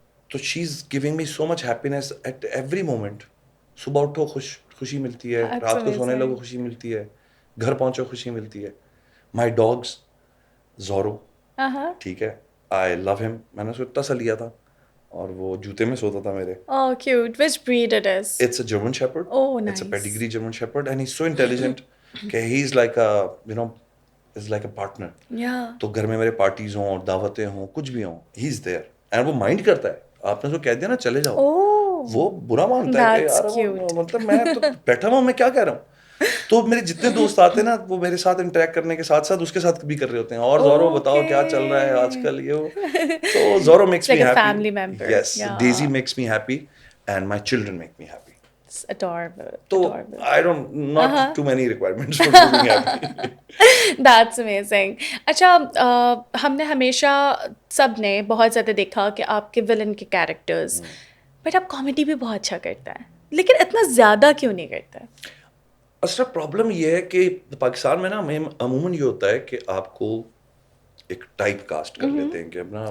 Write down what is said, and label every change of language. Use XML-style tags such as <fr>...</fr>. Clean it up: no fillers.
<ur>تو</ur> <en>She is giving me so much happiness at every moment.</en> <ur>صبح اٹھو خوشی ملتی ہے، رات کو سونے لگو خوشی ملتی ہے، گھر پہنچو خوشی ملتی ہے.</ur> <en>my dogs Zorro,</en> <ur>ٹھیک ہے،</ur> <en>I love them.</en> <ur>میں نے اس کو اتنا سا لیا تھا اور وہ جوتے میں سوتا تھا میرے.</ur> <en>Oh, cute. Which breed it is? It's a German Shepherd. Oh, nice. It's a pedigree German Shepherd and he's so intelligent کہ he's like a is like a partner. Yeah.</en> <ur>تو گھر میں میرے پارٹیز ہوں اور دعوتیں ہوں کچھ بھی ہوں،</ur> <en>he is there and</en> <ur>وہ مائنڈ کرتا ہے. آپ نے جو کہہ دیا نا چلے جاؤ، وہ برا مانتا ہے کہ یار مطلب میں تو بیٹھا ہوا ہوں، میں کیا کہہ رہا ہوں. تو میرے جتنے دوست آتے ہیں نا وہ میرے ساتھ انٹریکٹ کرنے کے ساتھ ساتھ اس کے ساتھ بھی کر رہے ہوتے ہیں. اور زورو بتاؤ کیا چل رہا ہے آج کل، یہ وہ.</ur> <en>تو Zorro makes me happy. Yes, Daisy makes me happy and my children make me happy. Adorable. تو I don't not too many requirements for being happy. That's amazing.</en> <ur>اچھا، ہم نے ہمیشہ سب نے بہت زیادہ دیکھا کہ آپ کے ولن کے کیریکٹرز، بٹ آپ کامیڈی بھی بہت اچھا کرتا ہے، لیکن اتنا زیادہ کیوں نہیں کرتا ہے؟ اصل پرابلم یہ ہے کہ پاکستان میں نا عموماً یہ ہوتا ہے کہ آپ کو ایک ٹائپ کاسٹ کر لیتے ہیں کہ اپنا</ur>